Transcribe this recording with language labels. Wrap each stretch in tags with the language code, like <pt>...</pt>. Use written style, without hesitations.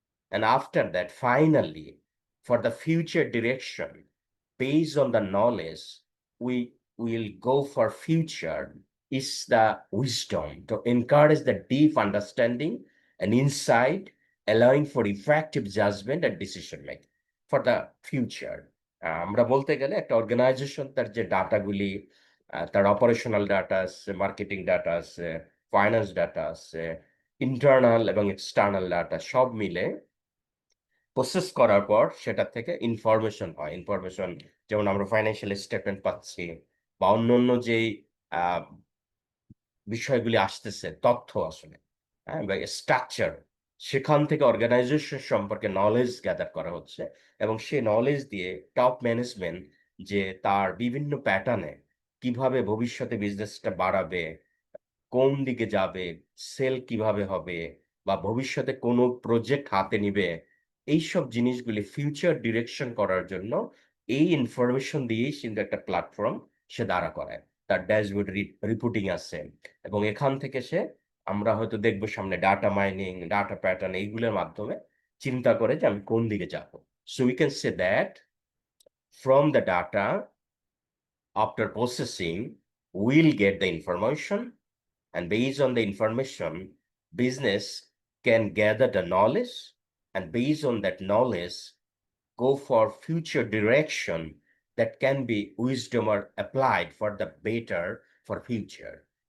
<en>And after that, finally, for the future direction, based on the knowledge, we will go for future is the wisdom to encourage the deep understanding and insight, allowing for effective judgment and decision making for the future.</en> <bn>আমরা বলতে গেলে একটা organisation তার যে ডাটাগুলি, তার operational data আছে, marketing data আছে, finance data আছে, ইন্টারনাল এবং এক্সটার্নাল ডাটা সব মিলে প্রসেস করার পর সেটা থেকে ইনফরমেশন হয়। ইনফরমেশন যেমন আমরা ফাইন্যান্সিয়াল স্টেটমেন্ট পাচ্ছি বা অন্যান্য যেই বিষয়গুলি আসতেছে, তথ্য আসলে, হ্যাঁ, বা স্ট্রাকচার, সেখান থেকে অর্গানাইজেশন সম্পর্কে নলেজ গ্যাদার করা হচ্ছে এবং সেই নলেজ দিয়ে টপ ম্যানেজমেন্ট যে তার বিভিন্ন প্যাটার্নে কিভাবে ভবিষ্যতে বিজনেসটা বাড়াবে, কোন দিকে যাবে, সেল কিভাবে হবে বা ভবিষ্যতে কোনো প্রজেক্ট হাতে নিবে, এইসব জিনিসগুলি ফিউচার ডিরেকশন করার জন্য এই ইনফরমেশন দিয়েই কিন্তু একটা প্ল্যাটফর্ম সে দাঁড়া করায়। তার ড্যাশবোর্ড রিপোর্টিং আছে এবং এখান থেকে সে, আমরা হয়তো দেখবো সামনে ডাটা মাইনিং, ডাটা প্যাটার্ন, এইগুলোর মাধ্যমে চিন্তা করে যে আমি কোন দিকে যাব।</bn> <en>So we can say that from the data, after processing, we'll get the information, and based on the information, business can gather the knowledge, and based on that knowledge, go for future direction that can be wisdom or applied for the better for future.</en>